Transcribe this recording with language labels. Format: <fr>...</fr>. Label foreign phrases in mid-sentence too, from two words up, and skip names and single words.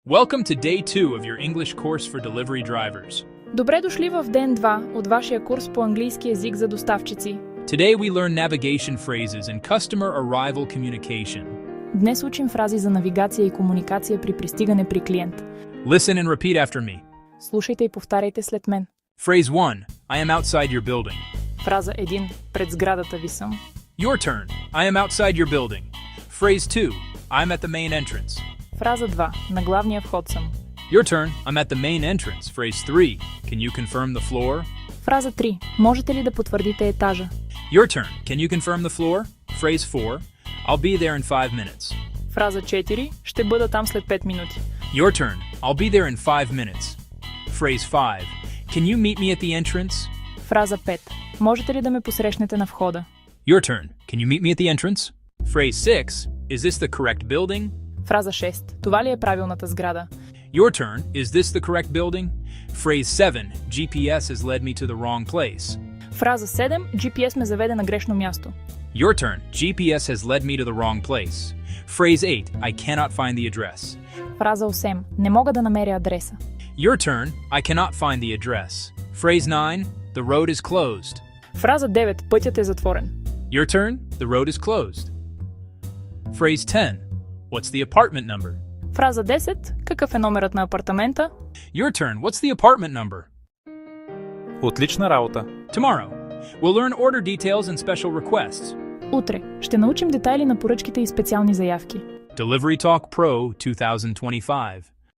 <en>Welcome to day 2 of your English course for delivery drivers.</en> <bg>Добре дошли в ден 2 от вашия курс по английски език за доставчици.</bg> <en>Today we learn navigation phrases and customer arrival communication.</en> <bg>Днес учим фрази за навигация и комуникация при пристигане при клиент.</bg> <en>Listen and repeat after me.</en> <bg>Слушайте и повтаряйте след мен.</bg> <en>Phrase 1. I am outside your building.</en> <bg>Фраза 1. Пред сградата ви съм.</bg> <en>Your turn. I am outside your building. Phrase 2. I'm at the main entrance.</en> <bg>Фраза 2. На главния вход съм.</bg> <en>Your turn. I'm at the main entrance. Phrase 3. Can you confirm the floor?</en> <bg>Фраза 3. Можете ли да потвърдите етажа?</bg> <en>Your turn. Can you confirm the floor? Phrase 4. I'll be there in 5 minutes.</en> <bg>Фраза 4. Ще бъда там след 5 минути.</bg> <en>Your turn. I'll be there in 5 minutes. Phrase 5. Can you meet me at the entrance?</en> <bg>Фраза 5. Можете ли да ме посрещнете на входа?</bg> <en>Your turn. Can you meet me at the entrance? Phrase 6. Is this the correct building?</en> <bg>Фраза 6. Това ли е правилната сграда?</bg> <en>Your turn. Is this the correct building? Phrase 7. GPS has led me to the wrong place.</en> <bg>Фраза 7. GPS ме заведе на грешно място.</bg> <en>Your turn. GPS has led me to the wrong place. Phrase 8. I cannot find the address.</en> <bg>Фраза 8. Не мога да намеря адреса.</bg> <en>Your turn. I cannot find the address. Phrase 9. The road is closed.</en> <bg>Фраза 9. Пътят е затворен.</bg> <en>Your turn. The road is closed. Phrase 10. What's the apartment number?</en> <bg>Фраза 10. Какъв е номерът на апартамента?</bg> <en>Your turn. What's the apartment number?</en> <bg>Отлична работа!</bg> <en>Tomorrow, we'll learn order details and special requests.</en> <bg>Утре ще научим детайли на поръчките и специални заявки. Delivery Talk Pro 2025.</bg>